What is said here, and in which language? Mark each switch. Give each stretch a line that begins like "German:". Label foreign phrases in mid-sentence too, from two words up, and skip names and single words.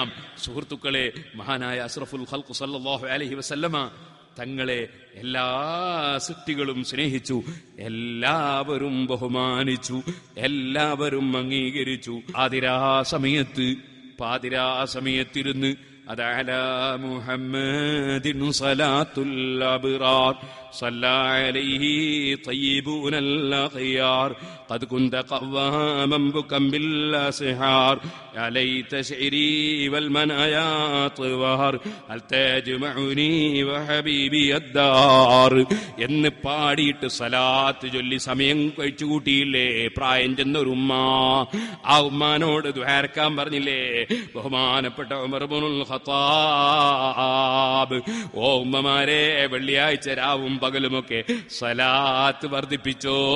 Malayalam: സുഹൃത്തുക്കളെ, മഹാനായ
Arabic: أشرف الخلق صلى الله عليه وسلم
Malayalam: തങ്ങളെ എല്ലാ സൃഷ്ടികളും സ്നേഹിച്ചു, എല്ലാവരും ബഹുമാനിച്ചു, എല്ലാവരും അംഗീകരിച്ചു. പാതിരാ സമയത്തിരുന്ന്
Arabic: على محمد صلاة الأبرار صلى عليه طيبون الأخيار قد كنت قواما بكا بالأسحار يا ليت شعري والمنايا طوار هل تجمعني وحبيبي الدار
Malayalam: എന്ന് പാടിയിട്ട് സലാത്ത് ചൊല്ലി സമയം കഴിച്ചു കൂട്ടിയില്ലേ പ്രായം ചെന്നൊരു ഉമ്മ. ആ ഉമ്മാനോട് ദുആർക്കാൻ പറഞ്ഞില്ലേ ബഹുമാനപ്പെട്ട ഉമർ ഇബ്നുൽ ഖത്താബ്? ഓ ഉമ്മമാരെ, വെള്ളിയാഴ്ച രാവും പകലുമൊക്കെ സലാത്ത് വർദ്ധിപ്പിച്ചോ.